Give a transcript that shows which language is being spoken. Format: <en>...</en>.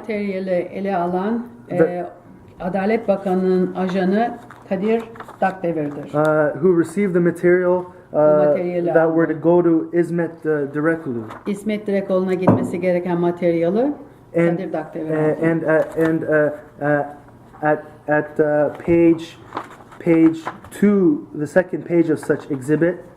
<tr>materyali ele alan Adalet Bakanı'nın ajanı Kadir Duckdever'dir.</tr> <en>Who received the material that were to go to İsmet Direkoglu.</en> <tr>İsmet Direkoğlu'na gitmesi gereken materyali Kadir Duckdever aldı.</tr> <en>At page 2, the second page of such exhibit,</en>